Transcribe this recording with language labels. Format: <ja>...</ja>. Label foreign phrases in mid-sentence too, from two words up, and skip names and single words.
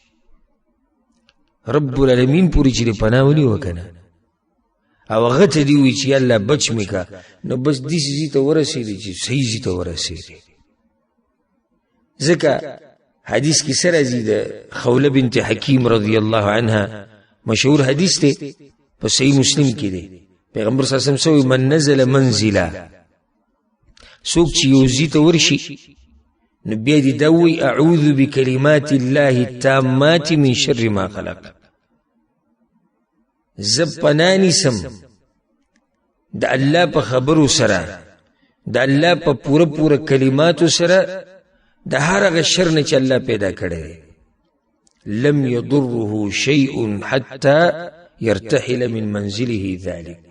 <ar>رب العالمین</ar> <ps>پورې چې پناه ونیوه که نه، او هغه ته دې ووایي چې یا الله بچ مې که، نو بس داسې ځای ته ورسېدې چې صحیح ځای ته ورسېدې. ځکه حدیث کې څه راځي؟ د خوله بنت حکیم</ps> <ar>رضی الله عنها</ar> <ps>مشهور حدیث دی، په صحیح مسلم کې دی.</ps> <ar>پیغمبر صلی الله علیه وسلم من نزل منزلا،</ar> <ps>څوک چې یو ځای ته ورشي نو بیا دې دا ووایي</ps> <ar>اعوذ بکلمات الله التامات من شر ما خلق.</ar> <ps>زه پناه نیسم د الله په خبرو سره، د الله په پوره کلماتو سره د هر هغه شر نه چې الله پیدا کړی دی.</ps> <ar>لم یضره شیء حتی یرتحل من منزله ذلک.</ar>